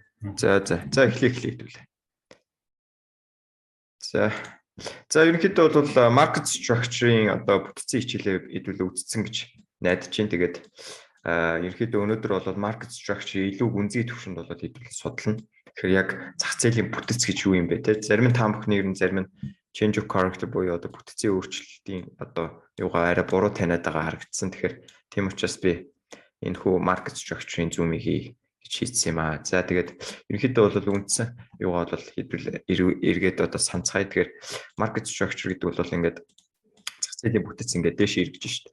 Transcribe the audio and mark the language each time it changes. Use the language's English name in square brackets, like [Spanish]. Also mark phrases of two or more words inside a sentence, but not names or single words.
[Mongolian] За эхлэе. За ерөнхийдөө бол [English] market structure- [Mongolian] ийн одоо бүтцийн хичээлээ хэдүүлээ үзсэн гэж найдаж байна. Тэгээд ерөнхийдөө өнөөдөр бол [English] market structure [Mongolian] илүү гүнзгий төвшөнд болоод хэдүүлээ судална. Тэгэхээр яг зах зээлийн бүтц гэж юу юм бэ те? Зарим нь та бүхний ер нь зарим нь [English] change of character [Mongolian] буюу одоо бүтцийн өөрчлөлтийн одоо юугаа арай буруу таниад байгаа харагдсан. Тэгэхээр тийм учраас би энэ хүү [English] market structure- [Mongolian] ийн зүүмийг гэж хийсэн юм аа. За тэгээд ерөнхийдөө бол үндсэн юугаа бол хэдүүл эргээд одоо санацгаая. Тэгэхээр [English] market structure [Mongolian] гэдэг бол ингээд зах зээлийн бүтц ингээд дээш эргэж шít.